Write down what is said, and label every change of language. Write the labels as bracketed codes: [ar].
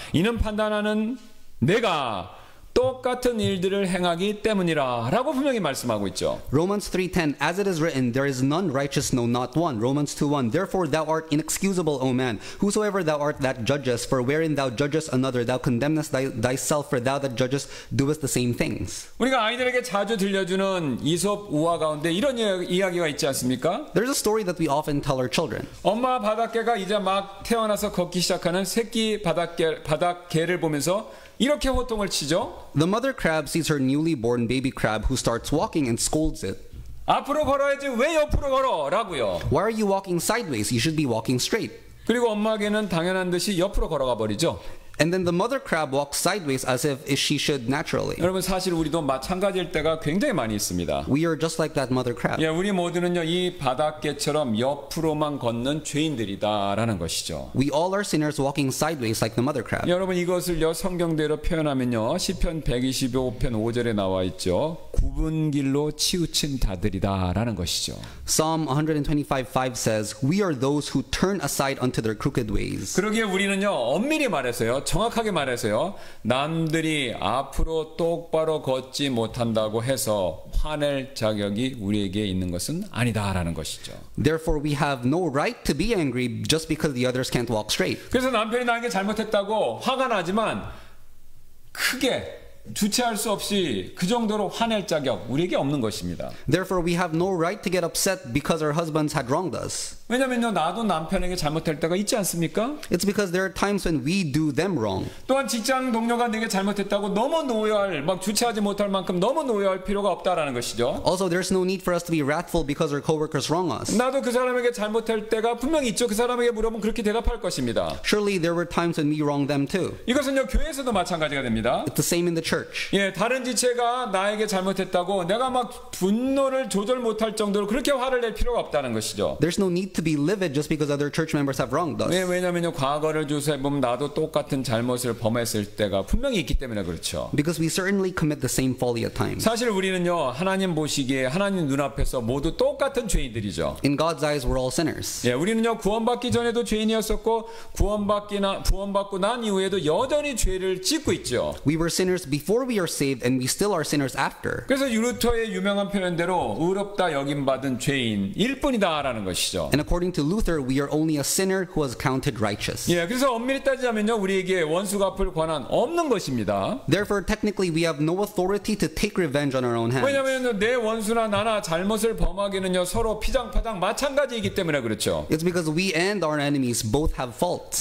[ko] 이는 판단하는 내가 똑같은 일들을 행하기 때문이라 라고 분명히 말씀하고 있죠. [en] Romans 3:10 As it is written, there is none righteous, no not one. Romans 2:1 Therefore thou art inexcusable, O man, whosoever thou art that judgest, for wherein thou judgest another, thou condemnest thyself, for thou that judgest doest the same things. [ko] 우리가 아이들에게 자주 들려주는 이솝 우화 가운데 이런 이야기가 있지 않습니까? [en] There's a story that we often tell our children. [ko] 엄마 바닷개가 이제 막 태어나서 걷기 시작하는 새끼 바닷개를 보면서 이렇게 호통을 치죠. [en] The mother crab sees her newly born baby crab who starts walking and scolds it. [ko] 앞으로 걸어야지 왜 옆으로 걸어? 라고요. [en] Why are you walking sideways? You should be walking straight. [ko] 그리고 엄마에게는 당연한 듯이 옆으로 걸어가 버리죠. [en] And then the mother crab walks sideways as if she should naturally. [ko] 여러분 사실 우리도 마찬가지일 때가 굉장히 많이 있습니다. [en] We are just like that mother crab. [ko] 예, 우리 모두는요 이 바닷개처럼 옆으로만 걷는 죄인들이다라는 것이죠. [en] We all are sinners walking sideways like the mother crab. [ko] 여러분 이것을요 성경대로 표현하면요 시편 125편 5절에 나와 있죠. 굽은 길로 치우친 자들이다라는 것이죠. [en] Psalm 125:5 says, "We are those who turn aside unto their crooked ways." [ko] 그러기에 우리는요 엄밀히 말해서요 정확하게 말해서요 남들이 앞으로 똑바로 걷지 못한다고 해서 화낼 자격이 우리에게 있는 것은 아니다라는 것이죠. [en] Therefore we have no right to be angry just because the others can't walk straight. [ko] 그래서 남편이 나에게 잘못했다고 화가 나지만 크게 주체할 수 없이 그 정도로 화낼 자격 우리에게 없는 것입니다. [en] Therefore we have no right to get upset because our husbands had wronged us. [ko] 왜냐면요 나도 남편에게 잘못할 때가 있지 않습니까? [en] It's because there are times when we do them wrong. [ko] 또한 직장 동료가 내게 잘못했다고 너무 노여할 막 주체하지 못할 만큼 너무 노여할 필요가 없다라는 것이죠. [en] Also, there's no need for us to be wrathful because our coworkers wrong us. [ko] 나도 그 사람에게 잘못할 때가 분명히 있죠. 그 사람에게 물어보면 그렇게 대답할 것입니다. [en] Surely there were times when we wronged them too. [ko] 이것은요 교회에서도 마찬가지가 됩니다. [en] It's the same in the church. [ko] 예, 다른 지체가 나에게 잘못했다고 내가 막 분노를 조절 못할 정도로 그렇게 화를 낼 필요가 없다는 것이죠. [en] There's no need to be livid just because other church members have wronged us. [ko] 왜냐면요 과거를 조사해 보면 나도 똑같은 잘못을 범했을 때가 분명히 있기 때문에 그렇죠. [en] Because we certainly commit the same folly at times. [ko] 사실 우리는요 하나님 보시기에 하나님 눈앞에서 모두 똑같은 죄인들이죠. [en] In God's eyes, we're all sinners. [ko] 예, 우리는요 구원받기 전에도 죄인이었었고 구원받고 난 이후에도 여전히 죄를 짓고 있죠. [en] We were sinners before we are saved, and we still are sinners after. [ko] 그래서 루터의 유명한 표현대로 의롭다 여김받은 죄인일 뿐이다라는 것이죠. [en] And according to Luther, we are only a sinner who was counted righteous. [ko] 예, 그래서 엄밀히 따지자면요 우리에게 원수 갚을 권한 없는 것입니다. [en] Therefore, technically, we have no authority to take revenge on our own hands. [ko] 왜냐하면 내 원수나 나나 잘못을 범하기는요 서로 피장파장 마찬가지이기 때문에 그렇죠. [en] It's because we and our enemies both have faults.